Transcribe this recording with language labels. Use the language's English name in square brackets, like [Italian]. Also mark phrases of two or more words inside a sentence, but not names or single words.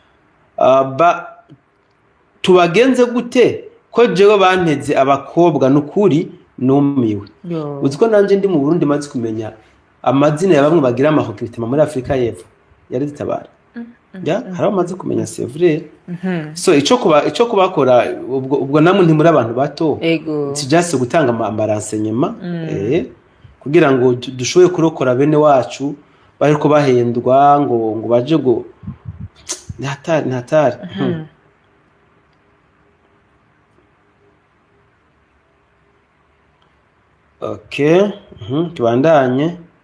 [Rundi] Tubagenze gute ko jewe banteze abakobwa nukuri numiwe. Uziko nanje ndi mu Burundi maze kumenya amazina ya bamwe bagira recruitment muri Afrika y'Epfo ya Red Tabara. Hari amaze kumenya [French] c'est vrai. [Rundi] So ico kubakora ubwo namwe nti muri abantu bato. Tujase gutanga amarenseignement kugira ngo dushoboye kurokora bene wacu bariko bahendwa ngo baje ngo ntatari. Okay, tubandanye.